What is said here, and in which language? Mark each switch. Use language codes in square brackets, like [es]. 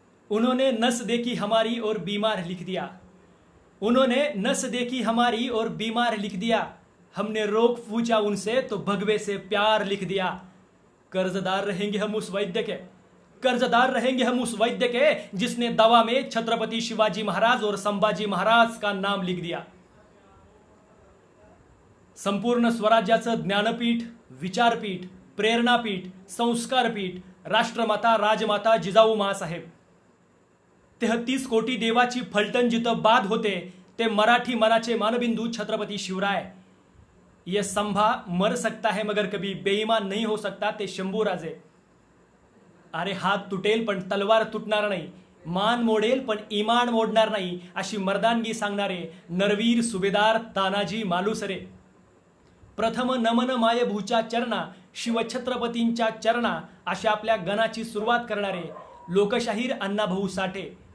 [hi] उन्होंने नस देखी हमारी और बीमार लिख दिया, उन्होंने नस देखी हमारी और बीमार लिख दिया, हमने रोग पूछा उनसे तो भगवे से प्यार लिख दिया। कर्जदार रहेंगे हम उस वैद्य के, कर्जदार रहेंगे हम उस वैद्य के जिसने दवा में छत्रपति शिवाजी महाराज और संभाजी महाराज का नाम लिख दिया। [mr] संपूर्ण स्वराज्याचं ज्ञानपीठ, विचारपीठ, प्रेरणापीठ, संस्कारपीठ राष्ट्रमाता राजमाता जिजाऊ माँसाहेब, 33 कोटी देवाची फलटण जिथं बाद होते ते मराठी मनाचे मानबिंदू छत्रपती शिवराय। [hi] ये संभा मर सकता है मगर कभी बेईमान नहीं हो सकता [mr] ते शंभूराजे। अरे हात तुटेल पण तलवार तुटणार नाही, मान मोडेल पण ईमान मोडणार नाही अशी मर्दानगी सांगणारे नरवीर सुभेदार तानाजी मालुसरे। प्रथम नमन मायभूच्या चरणा, शिवछत्रपतींच्या चरणा अशा आपल्या गणाची सुरुवात करणारे लोकशाहीर अण्णाभाऊ साठे।